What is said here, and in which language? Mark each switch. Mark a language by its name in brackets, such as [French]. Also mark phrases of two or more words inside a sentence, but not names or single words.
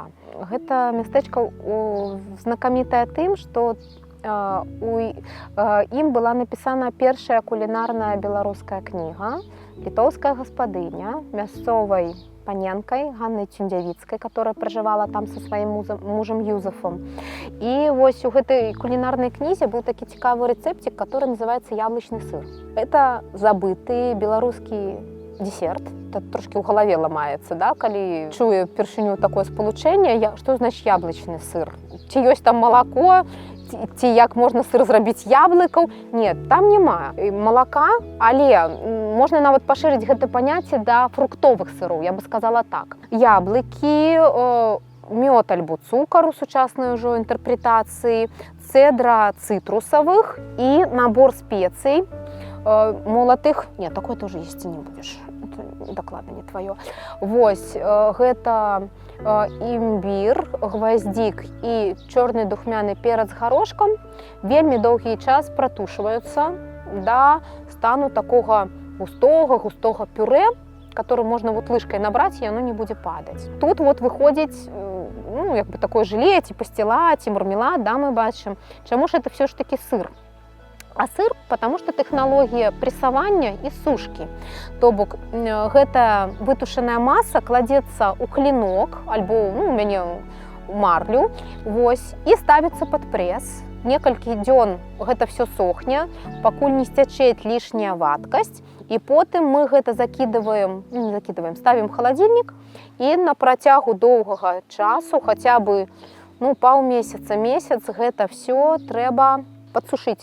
[Belarusian] Гэта мястэчка знакамітае тым, што у ім была напісана першая кулінарная беларуская кніга «Літоўская гаспадыня» мясцовай паненкай Ганнай Цюндзявіцкай, [Russian] которая пражывала [Belarusian] там со сваім мужам Юзефом. І вось у гэтай кулінарнай кнізе быў такі цікавы рэцэптик, [Russian] который называется яблычны сыр. [Belarusian] Это забыты беларускі десерт. Это трошки ў галаве ламаецца, калі чуе першыню такое спалучэнне, што значыць яблычны сыр? Ці ёсць там малако? Ці як можна сыр зрабіць яблыкаў? Нет, там няма малака, але можна нават пашырыць гэта паняцце да фруктовых сыроў, я бы сказала так. Яблыкі, мёд альбо цукар у сучаснай ужо інтэрпрэтацыі, цэдра цытрусавых і набор спецый молатых. [Russian] Нет, такое тоже [Belarusian] есці не будзеш. Это дакладна не твоё. Вось, гэта імбір, гваздзік і чорны духмяны перац з гарошкам вельмі доўгі час пратушваюцца да стану такога густога пюрэ, который можна лыжкай набраць, і яно не будзе падаць. Тут выходзіць такое желе, ці пасціла, ці мармелад, мы бачым. Чаму ж [Russian] это все ж таки [Belarusian] сыр? А сыр, [Russian] потому что [Belarusian] тэхналогія пресавання і сушкі. То бок гэта вытушаная маса кладзецца ў клінок, альбо у мяне ў марлю, і ставіцца пад прэс. Некалькі дзён гэта все сохне, пакуль не сцячэць лішняя вадкасць, і потым мы гэта ставім в халадзільнік, і на працягу доўгага часу, хаця бы паўмесяца, месяц, гэта все трэба падсушыць.